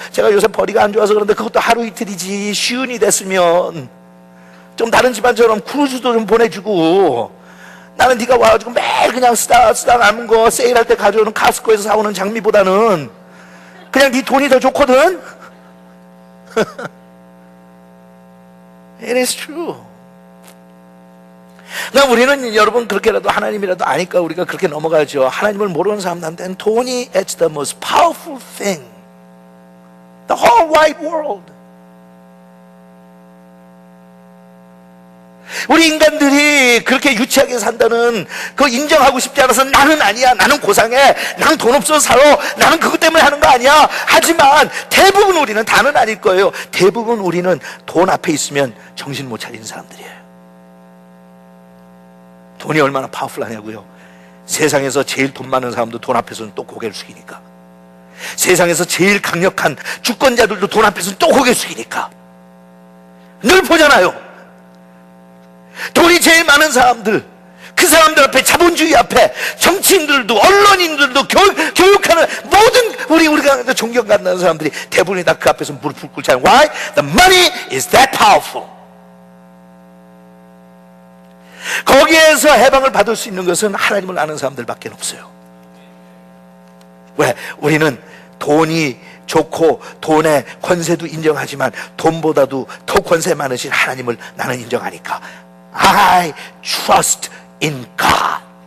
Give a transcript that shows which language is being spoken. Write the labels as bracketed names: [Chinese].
[Korean] 제가 요새 벌이가 안 좋아서 그런데 그것도 하루 이틀이지. 쉬운이 됐으면 좀 다른 집안처럼 크루즈도 좀 보내주고, 나는 네가 와가지고 매일 그냥 쓰다 남은 거 세일할 때 가져오는 카스코에서 사오는 장미보다는 그냥 네 돈이 더 좋거든. [English] It is true. [Korean] 그러니까 우리는, 여러분 그렇게라도 하나님이라도 아니까 우리가 그렇게 넘어가죠. 하나님을 모르는 사람들한테는 돈이 [English] it's the most powerful thing. The whole wide world. [Korean] 우리 인간들이 그렇게 유치하게 산다는 그거 인정하고 싶지 않아서 나는 아니야, 나는 고상해, 나는 돈 없어서 살아, 나는 그것 때문에 하는 거 아니야. 하지만 대부분 우리는, 다는 아닐 거예요, 대부분 우리는 돈 앞에 있으면 정신 못 차리는 사람들이에요. 돈이 얼마나 파워풀하냐고요. 세상에서 제일 돈 많은 사람도 돈 앞에서는 또 고개를 숙이니까. 세상에서 제일 강력한 주권자들도 돈 앞에서는 또 고개를 숙이니까. 늘 보잖아요. 돈이 제일 많은 사람들, 그 사람들 앞에, 자본주의 앞에 정치인들도 언론인들도 교육하는 모든 우리가 존경받는 사람들이 대부분이 다 그 앞에서 무릎을 꿇잖아요. [English] Why? The money is that powerful. [Korean] 거기에서 해방을 받을 수 있는 것은 하나님을 아는 사람들밖에 없어요. 왜? 우리는 돈이 좋고 돈의 권세도 인정하지만 돈보다도 더 권세 많으신 하나님을 나는 인정하니까 [English] I trust in God.